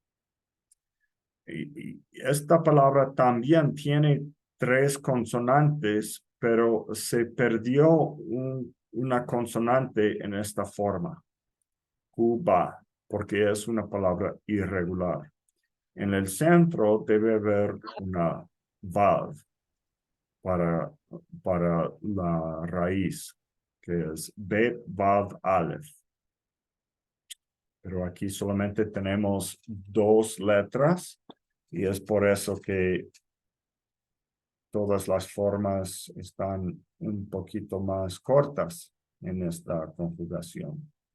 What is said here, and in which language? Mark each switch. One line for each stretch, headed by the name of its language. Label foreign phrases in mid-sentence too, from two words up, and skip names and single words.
Spanish: Y esta palabra también tiene 3 consonantes, pero se perdió una consonante en esta forma. Cuba, porque es una palabra irregular. En el centro debe haber una vav para la raíz, que es bet, vav, aleph. Pero aquí solamente tenemos 2 letras y es por eso que todas las formas están un poquito más cortas en esta conjugación.